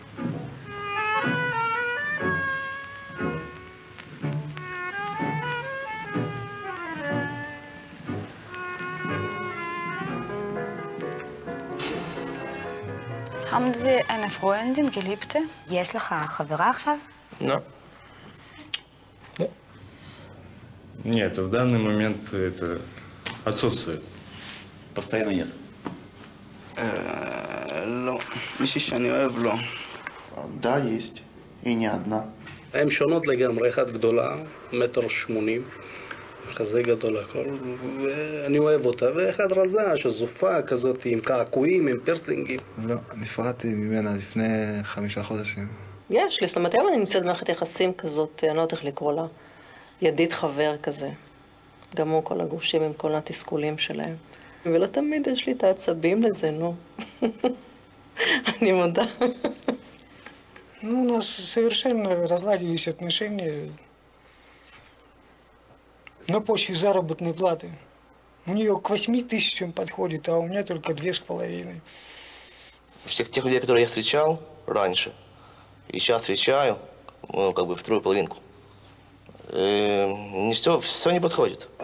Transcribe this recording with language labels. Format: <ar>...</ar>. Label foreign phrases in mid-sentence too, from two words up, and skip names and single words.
<de>Haben Sie eine Freundin, Geliebte?</de> <he>יש לך חברה עכשיו? לא.</he> <ru>Нет, в данный момент это отсутствует. Постоянно нет.</ru> <he>לא. מישהי שאני אוהב לא.</he> <ru>Да, есть. И не одна.</ru> <he>הן שונות לגמרי, אחת גדולה, 1.80 מטר, חזה גדול הכל, ואני אוהב אותה, ואחד רזה, שזופה כזאת, עם קעקועים, עם פרסינגים. לא, נפרדתי ממנה לפני 5 חודשים. יש לי, זאת אומרת, היום אני נמצאת במערכת יחסים כזאת, אני לא יודעת איך לקרוא לה, ידיד חבר כזה. גם הוא כל הגושים עם כל התסכולים שלהם. ולא תמיד יש לי את העצבים לזה, נו. אני מודה.</he> <ru>Ну, у нас совершенно разладились отношения на почве заработной платы. У нее к 8 тысячам подходит, а у меня только 2,5. Всех тех людей, которые я встречал раньше, и сейчас встречаю, ну, как бы вторую половинку, все не подходит.</ru>